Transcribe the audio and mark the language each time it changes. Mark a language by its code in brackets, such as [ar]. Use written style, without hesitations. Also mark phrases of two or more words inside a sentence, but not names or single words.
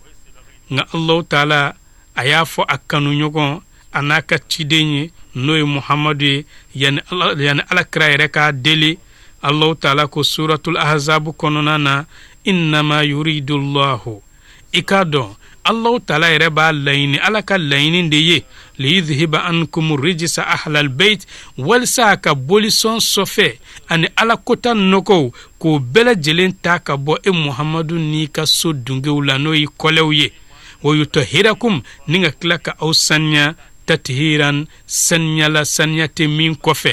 [bm] Nka Allahu taala a y'a fɔ a kanu ɲɔgɔn a n'a ka ciden ye n'o ye Muhamadu ye yani Alakira yɛrɛ k'a deli. Allahu taala ko suratul ahzab kɔnɔna na [ar] إنما يريد الله [bm] i k'a dɔn Allahu taala yɛrɛ b'a laɲini Ala ka laɲini de ye [ar] ليذهب عنكم الرجس أهل البيت [bm] walisa ka bolisɔn sɔfɛ ani Ala kota nɔgɔw k'o bɛɛ lajɛlen ta ka bɔ e Muhamadu n'i ka so dungew la n'o ye kɔlɛw ye [ar] ويطهركم [bm] ni ka tila ka aw saniya tathiran saniyala saniya tɛ min kɔfɛ.